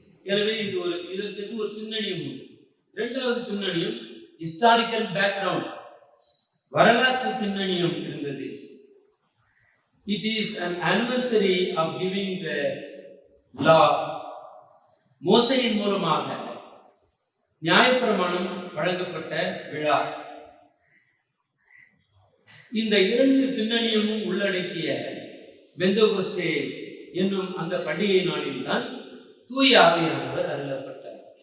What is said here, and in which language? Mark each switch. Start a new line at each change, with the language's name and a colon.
Tamil: எனவே இதற்கு ஒரு பின்னணியும் உண்டு. இரண்டாவது பின்னணியும் ஹிஸ்டாரிக்கல் பேக்ரவுண்ட், வரலாற்று பின்னணியும் இருந்தது.
English: It is an anniversary of giving the law.
Tamil: மோசையின் மூலமாக நியாயப்பிரமாணம் வழங்கப்பட்ட விழா. இந்த இரண்டு பின்னணியும் உள்ளடக்கிய பெந்தகோஸ்தே என்னும் அந்த பண்டிகை நாளில் தான் தூய ஆவியானவர் அருளப்பட்டார்.